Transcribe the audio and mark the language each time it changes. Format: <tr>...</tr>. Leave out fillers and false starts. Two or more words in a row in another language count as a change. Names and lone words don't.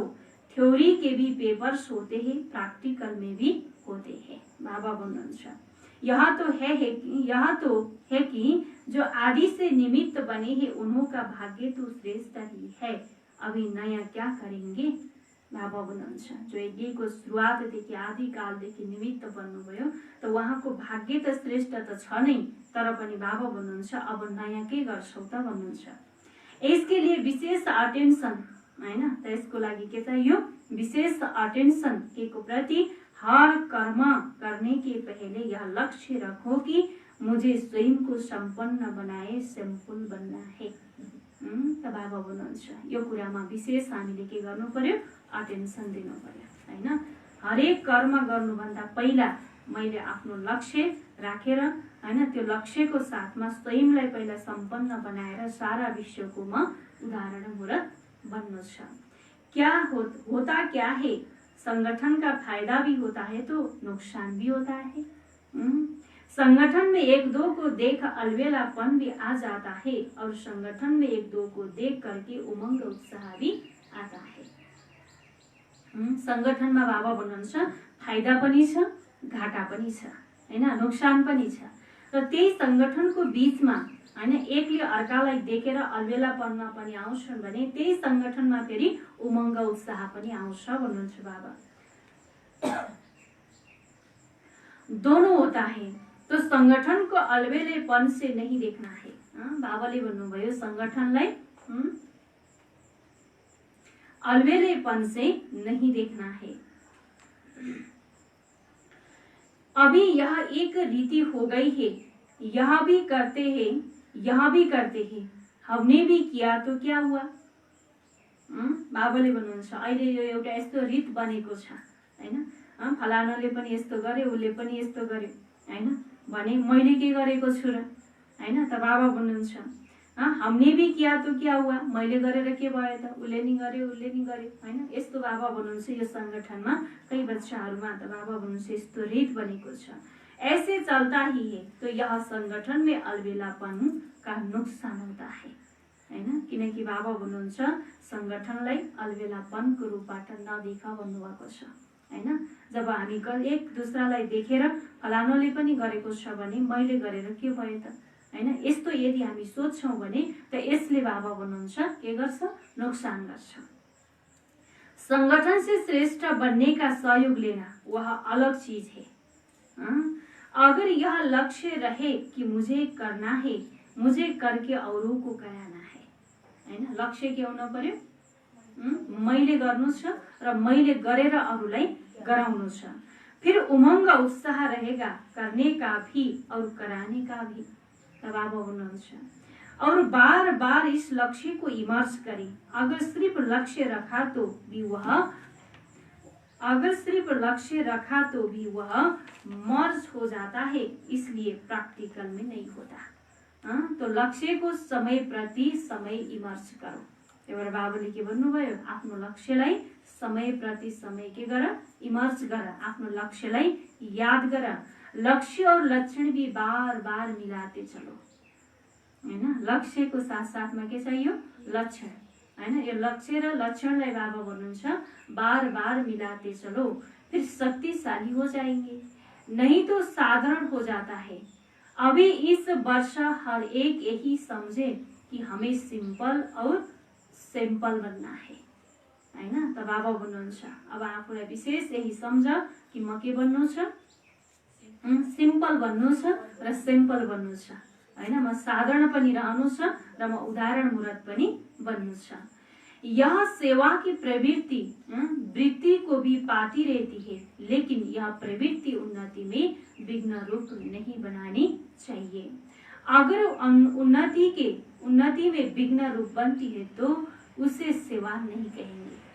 <hi>थ्योरी के भी पेपर्स होते हैं, प्रैक्टिकल में भी होते हैं।</hi> <ne>बाबा भन्नुहुन्छ</ne> <hi>यह तो है कि जो आदि से निमित्त बने हैं उन्हों का भाग्य तो श्रेष्ठ ही है, अभी नया क्या करेंगे?</hi> <ne>बाबा भन्नुहुन्छ जो यज्ञको सुरुवातदेखि आदिकालदेखि निमित्त बन्नुभयो त उहाँको भाग्य त श्रेष्ठ त छ नै, तर पनि बाबा भन्नुहुन्छ अब नयाँ के गर्छौ त भन्नुहुन्छ।</ne> <hi>यसके लिए विशेष अटेन्सन,</hi> <ne>हैन, त यसको लागि के चाहियो?</ne> <hi>विशेष अटेन्सन के को प्रति हर कर्म करने के पहले यह लक्ष्य रखो कि मुझे स्वयं को संपन्न बनाए सिंपल बनना है।</hi> <ne>त बाबा भन्नुहुन्छ यो कुरामा विशेष हामीले के गर्नु पर्यो? अटेन्सन दिनु पर्यो, हैन। हरेक कर्म गर्नुभन्दा पहिला मैले आफ्नो लक्ष्य राखेर, हैन, त्यो लक्ष्यको साथमा स्वयंलाई पहिला सम्पन्न बनाएर सारा विश्वको म उदाहरणमूलक बन्नु छ।</ne> <hi>क्या होता क्या है? संगठन का फायदा भी होता है तो नुकसान भी होता है। संगठन में एक दो को देख अलबेलापन भी आ जाता है और संगठन में एक दो को देख करके उमंग उत्साह भी आता है।</hi> <ne>संगठनमा बाबा भन्नुहुन्छ फाइदा पनि छ, घाटा पनि छ, हैन, नोक्सान पनि छ। र त्यही संगठनको बीचमा, हैन, एकले अर्कालाई देखेर अलबेलापनमा पनि आउँछन् भने त्यही संगठनमा फेरि उमंग उत्साह पनि आउँछ भन्नुहुन्छ बाबा।</ne> <hi>दोनों होता है तो संगठन को अलबेलेपन से नहीं देखना है।</hi> <ne>बाबाले भन्नुभयो संगठनलाई</ne> <hi>अलबेलेपन से नहीं देखना है। अभी यह एक रीति हो गई है, यह भी करते हैं, यह भी करते हैं, हमने भी किया तो क्या हुआ?</hi> <ne>बाबाले भन्नुहुन्छ अहिले यो एउटा यस्तो रीत बनेको छ, हैन, फलानाले पनि यस्तो गरे, उसले पनि यस्तो गर्यो, हैन, भने मैले के गरेको छु र, हैन। त बाबा भन्नुहुन्छ</ne> <hi>हमने भी किया तो क्या हुआ?</hi> <ne>मैले गरेर के भयो त? उसले नि गर्यो, उसले नि गर्यो, हैन। यस्तो बाबा भन्नुहुन्छ यो संगठनमा कई बच्चाहरूमा त बाबा भन्नुहुन्छ यस्तो रीत बनेको छ।</ne> <hi>ऐसे चलता ही है तो यह संगठन में अलबेलापन का नुकसान होता है, हैन।</hi> <ne>किनकि बाबा भन्नुहुन्छ संगठनलाई अलबेलापनको रूपबाट नदेख भन्नुभएको छ, हैन। जब हामी एक दुसरालाई देखेर फलानोले पनि गरेको छ भने मैले गरेर के भयो त, हैन, यस्तो यदि हामी सोच्छौं भने त यसले बाबा भन्नुहुन्छ के गर्छ? नुकसान गर्छ।</ne> <hi>संगठन से श्रेष्ठ बनने का सहयोग लेना वह अलग चीज है। अगर यह लक्ष्य रहे कि मुझे करना है, मुझे करके औरों को कराना है,</hi> <ne>हैन, लक्ष्य के हुनु पर्यो? मैले गर्नु छ र मैले गरेर अरूलाई गराउनु छ।</ne> <hi>फिर उमंग उत्साह रहेगा करने का भी और कराने का भी।</hi> <ne>बाबा भन्नुहुन्छ</ne> <hi>और बार बार इस लक्ष्य को इमर्ज करें। अगर सिर्फ लक्ष्य रखा तो भी वह मर्ज हो जाता है, इसलिए प्रैक्टिकल में नहीं होता। तो लक्ष्य को समय प्रति समय इमर्ज करो।</hi> <ne>एउटा बाबाले के भन्नुभयो? आफ्नो लक्ष्यलाई समय प्रति समय के गर? इमर्ज गर, आफ्नो लक्ष्यलाई याद गर।</ne> <hi>लक्ष्य और लक्षण भी बार बार मिलाते चलो, हैन। लक्ष्य को साथ साथ में के चाहिए? लक्षण,</hi> <ne>हैन। यो लक्ष्य र लक्षणलाई बाबा भन्नुहुन्छ</ne> <hi>बार बार मिलाते चलो, फिर शक्तिशाली हो जाएंगे, नहीं तो साधारण हो जाता है। अभी इस वर्ष हर एक यही समझे कि हमें सिंपल और सिंपल बनना है, हैन।</hi> <ne>त बाबा भन्नुहुन्छ अब आफूलाई विशेष यही सम्झ कि म के बन्नु छ? सिंपल बन्नु छ र सिंपल बन्नु छ, हैन। म साधारण पनि रहनु छ र म उदाहरणमूलक पनि बन्नु छ।</ne> <hi>यह सेवा की प्रवृत्ति वृत्ति को भी पाती रहती है, लेकिन यह प्रवृत्ति उन्नति में विघ्न रूप नहीं बनानी चाहिए। अगर उन्नति में विघ्न रूप बनती है तो उसे सेवा नहीं कहेंगे।</hi>